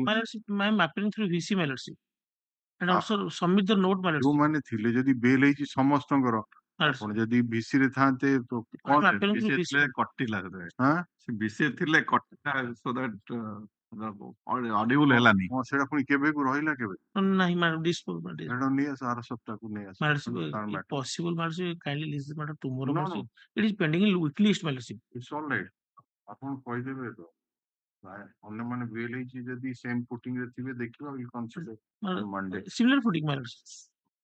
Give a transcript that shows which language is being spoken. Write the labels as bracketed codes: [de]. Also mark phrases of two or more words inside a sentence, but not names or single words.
[en] My lordship, I am appearing through VC, my lordship, and Ah. also submit the note, my lordship. [or] ଯୋଉମାନେ ଥିଲେ ଯଦି ବେଲ୍ ହେଇଛି ସମସ୍ତଙ୍କର [en] My lordship. [or] ଆପଣ ଯଦି ଭିସି ରେ ଥାନ୍ତେ ତ [en] I am [or] କଣ [en] appearing through VC. [or] କଟିଲା ହଁ ବିଷୟ ଥିଲେ କଟିଲା [en] so that audible [or] ହେଲାନି ହଁ ସେଟା ପୁଣି କେବେକୁ ରହିଲା କେବେ [en] Nahi, my lord, this my lord. [or] ସେଟା ନେଇ ଆସ ଆର ସପ୍ତାହକୁ ନେଇ ଆସ [en] My lordship, [or] ତାର [en] if matter. possible, my lordship, kindly list the matter tomorrow, No, my no. lordship. It is pending in weekly list, my lordship. It's all right. [or] ଆପଣ କହିଦେବେ ତ ଅନ୍ୟମାନେ ବେଲ୍ ହେଇଛି ଯଦି [en] same footing [or] ରେ ଥିବେ ଦେଖିବା [en] will consider My lord, Monday. similar footing, my lordship.